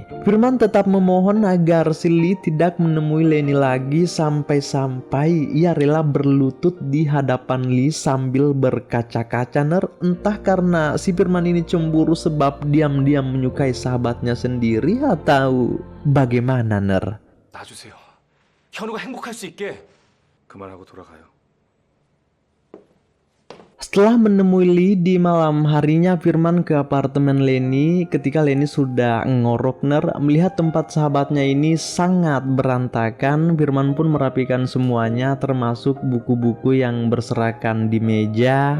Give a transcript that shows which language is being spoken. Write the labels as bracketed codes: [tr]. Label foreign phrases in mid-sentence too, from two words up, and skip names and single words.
[id] Firman tetap memohon agar si Lee tidak menemui Leni lagi, sampai-sampai ia rela berlutut di hadapan Lee sambil berkaca-kaca Ner. Entah karena si Firman ini cemburu sebab diam-diam menyukai sahabatnya sendiri atau bagaimana Ner. [ko] 놔주세요. 현우가 행복할 수 있게. 그만하고 돌아가요. [id] Setelah menemui Lee di malam harinya, Firman ke apartemen Leni. Ketika Leni sudah ngorok Ner, melihat tempat sahabatnya ini sangat berantakan, Firman pun merapikan semuanya termasuk buku-buku yang berserakan di meja.